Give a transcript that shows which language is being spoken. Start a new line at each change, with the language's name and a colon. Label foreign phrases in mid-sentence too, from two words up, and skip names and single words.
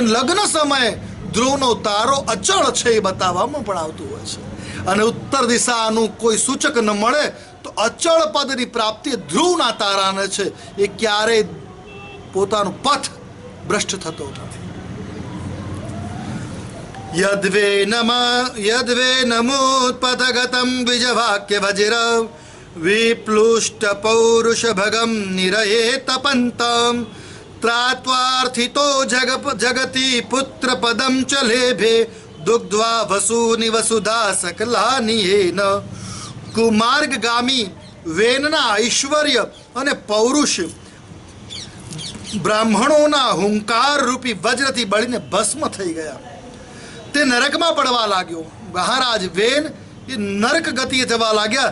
Gujarati: લગ્ન સમયે ધ્રુવનો તારો અચળ છે એ બતાવવામાં પણ આવતું હોય છે. અને ઉત્તર દિશાનું કોઈ સૂચક ન મળે તો અચળ પદની પ્રાપ્તિ ધ્રુવના તારાને છે. એ ક્યારેય પોતાનું પથ ભ્રષ્ટ થતો નથી.
Sanskrit: यद्वेनमुत्पथगतं द्विजवाक्यवज्र विप्लुष्टपौरुषभगं निरये तपन्तं त्रात्वार्थितो जगति पुत्रपदं च लेभे दुग्ध्वा वसूनि वसुधा सकलानियेन.
Gujarati: કુમાર્ગગામી વેનના ઐશ્વર્ય અને પૌરુષ બ્રાહ્મણોના હુંકાર રૂપી વજ્રથી બળીને ભસ્મ થઈ ગયા. તે નરકમાં પડવા લાગ્યો. મહારાજ વેન એ નરક ગતિએ જવા લાગ્યા.